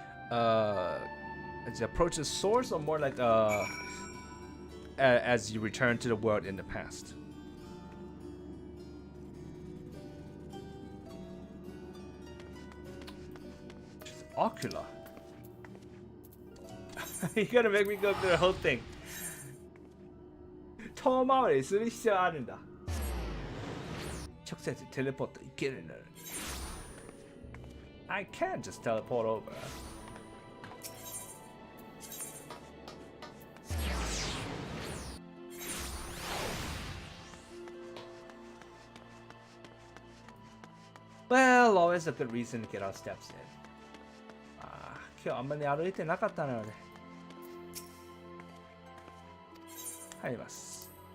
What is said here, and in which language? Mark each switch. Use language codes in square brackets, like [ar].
[en] As you approach the source, or more like as you return to the world in the past. Ocular. You're gonna make me go through the whole thing. [ja] 遠回りする必要あるんだ。直接テレポートいけるのに。 [en] I can't just teleport over. Well, always a good reason to get our steps in. [ja] 今日あんまり歩いてなかったので入ります。